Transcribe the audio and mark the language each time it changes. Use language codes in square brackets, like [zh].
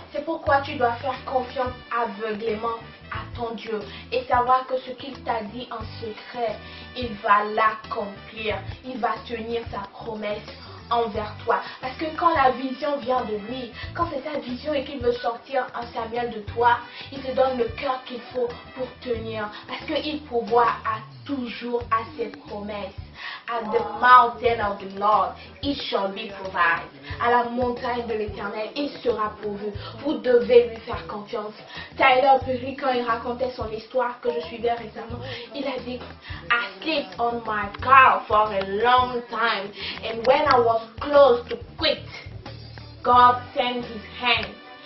[fr] C'est pourquoi tu dois faire confiance aveuglément à ton Dieu et savoir que ce qu'il t'a dit en secret, il va l'accomplir. Il va tenir sa promesse envers toi. Parce que quand la vision vient de lui, quand c'est sa vision et qu'il veut sortir un Samuel de toi, il te donne le cœur qu'il faut pour tenir. Parce qu'il pourvoit toujours à ses promesses. [en] At the mountain of the Lord, it shall be provided. [fr] À la montagne de l'Éternel, il sera pourvu. Vous devez lui faire confiance. Tyler Perry, quand il racontait son histoire que je suivais récemment, il a dit, [en] I slept on my car for a long time, and when I was close to quit, God sent his hand.